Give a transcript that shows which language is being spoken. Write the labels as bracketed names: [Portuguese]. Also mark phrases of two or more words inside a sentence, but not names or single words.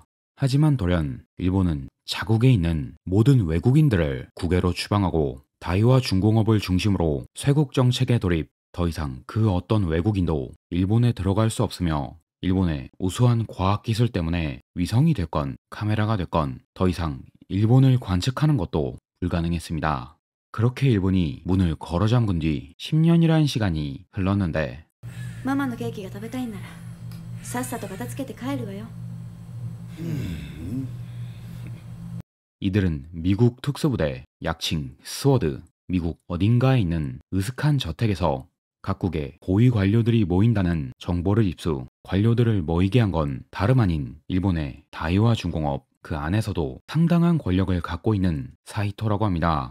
[Korean] 하지만 돌연 일본은 자국에 있는 모든 외국인들을 국외로 추방하고 다이와 중공업을 중심으로 쇄국 정책에 돌입, 더 이상 그 어떤 외국인도 일본에 들어갈 수 없으며 일본의 우수한 과학기술 때문에 위성이 됐건 카메라가 됐건 더 이상 일본을 관측하는 것도 불가능했습니다. 그렇게 일본이 문을 걸어 잠근 뒤 10년이라는 시간이 흘렀는데 [Japanese] ママのケーキが食べたいんならさっさと片付けて帰るわよ。 [Korean] 이들은 미국 특수부대, 약칭 스워드, 미국 어딘가에 있는 으슥한 저택에서 각국의 고위 관료들이 모인다는 정보를 입수, 관료들을 모이게 한 건 다름 아닌 일본의 다이와 중공업, 그 안에서도 상당한 권력을 갖고 있는 사이토라고 합니다.